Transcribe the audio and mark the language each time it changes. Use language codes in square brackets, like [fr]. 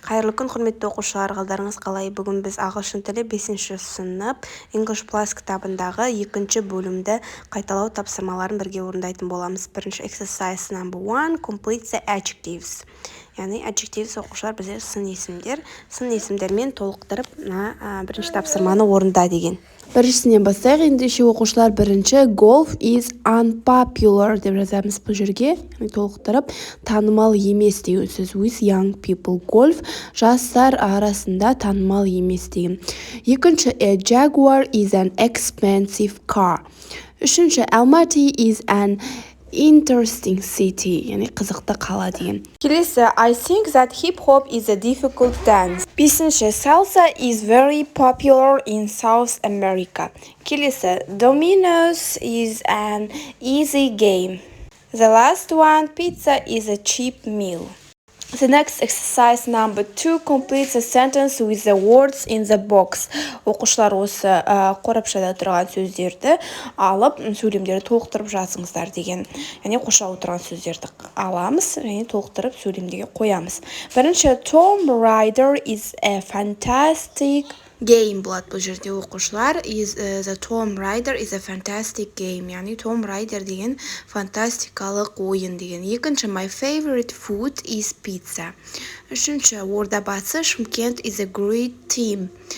[kk] Қайырлы күн құрметті оқушылар, қалдарыңыз қалай? Бүгін біз ағылшын тілі 5-ші сынып English Plus кітабындағы 2-ші бөлімді қайталау тапсырмаларын бірге орындайтын боламыз. [en] Бірінші exercise number 1, complete the adjectives. [kk] Яғни adjectives оқушылар бізде сын есімдермен толықтырып бірінші тапсырманы орында деген. Біріншісінен бастайық. Ендеше оқушылар бірінші [en] golf is unpopular [kk] деп жазамыз бұл жерге. Толықтырып танымал емес деген сөз. [en] With young people. [kk] Golf жастар арасында танымал емес деген. [en] Екінші a Jaguar is an expensive car. [kk] Үшінші Almaty [en] is an interesting city, [kk] яғни қызықты қала деген. [en] Келесі I think that hip hop is a difficult dance. Бесінші salsa is very popular in South America. Келесі dominoes is an easy game. The last one pizza is a cheap meal. The next exercise number 2, complete the sentence with the words in the box. [kk] Оқушылар осы қорапшада тұрған сөздерді алып, сөйлемдерді толықтырып жазыңыздар деген. Яғни қоршау тұрған сөздерді аламыз және толықтырып сөйлемдерге қоямыз. Бірінші Tom Raider [en] is a fantastic game [kk] болады бұл жерде оқушылар. [en] The Tom Raider is a fantastic game. [kk] Яғни Tom Raider деген фантастикалық ойын деген. [en] Екінші my favorite food is pizza. Үшінші ордабасы Шымкент is a great team.